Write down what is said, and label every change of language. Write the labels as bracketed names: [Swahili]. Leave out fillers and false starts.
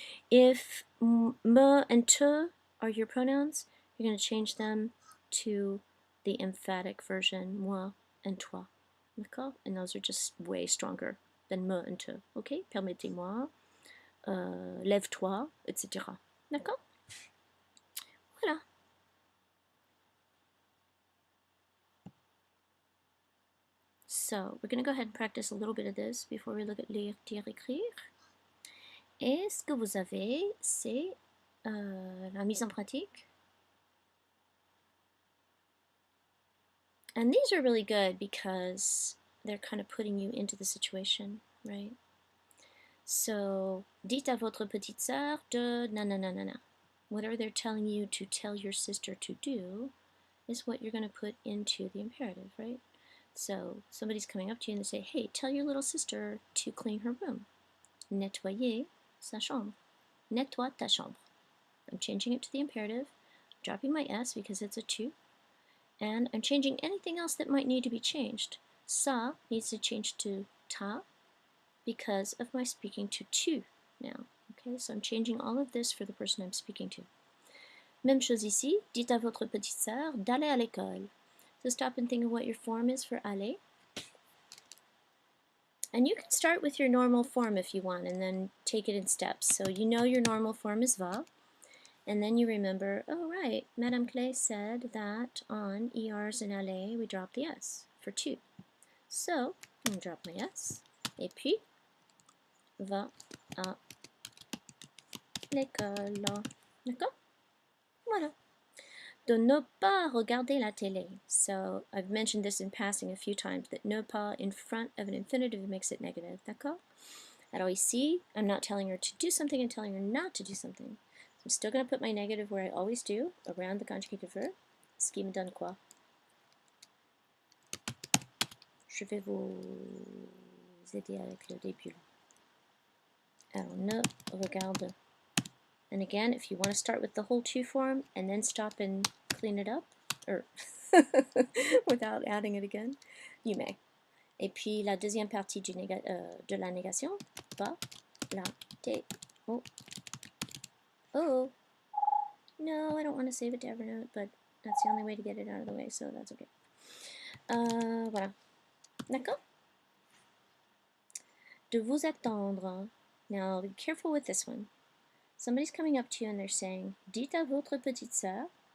[English] If me and te are your pronouns, you're going to change them to the emphatic version, moi and toi. [French] D'accord? [English] And those are just way stronger than me and te. Okay? [French] Permettez-moi, lève-toi, etc. D'accord? Voilà. [English] So, we're going to go ahead and practice a little bit of this before we look at lire, dire, écrire. [French] Et ce que vous avez, c'est la mise en pratique. [English] And these are really good because they're kind of putting you into the situation, right? [French] So, dites à votre petite sœur de nananana. [English] Whatever they're telling you to tell your sister to do is what you're going to put into the imperative, right? So, somebody's coming up to you and they say, hey, tell your little sister to clean her room. [French] Nettoyer sa chambre. Nettoie ta chambre. [English] I'm changing it to the imperative, dropping my S because it's a tu, and I'm changing anything else that might need to be changed. Ça needs to change to ta because of my speaking to tu now. Okay, so I'm changing all of this for the person I'm speaking to. [French] Même chose ici, dites à votre petite sœur d'aller à l'école. [English] So stop and think of what your form is for aller. And you can start with your normal form if you want and then take it in steps. So you know your normal form is va. And then you remember, oh right, Madame Clay said that on ERs and aller we drop the S for tu. So, I'm going to drop my S. [French] Et puis, va à l'école. D'accord? Voilà. De ne pas regarder la télé. [English] So, I've mentioned this in passing a few times, that ne pas in front of an infinitive makes it negative. [French] D'accord? Alors ici, [English] I'm not telling her to do something, I'm telling her not to do something. So I'm still going to put my negative where I always do, around the conjugative verb. [French] Ce qui me donne quoi? Je vais vous aider avec le début. Alors, ne regarde. [English] And again, if you want to start with the whole tu form and then stop and clean it up, or without adding it again, you may. [French] Et puis la deuxième partie de la négation, pas la té. Oh. Oh. [English] No, I don't want to save it to Evernote, but that's the only way to get it out of the way, so that's okay. [French] Voilà. D'accord? De vous attendre. [English] Now, be careful with this one. Somebody's coming up to you and they're saying, [French] dites à votre petite sœur.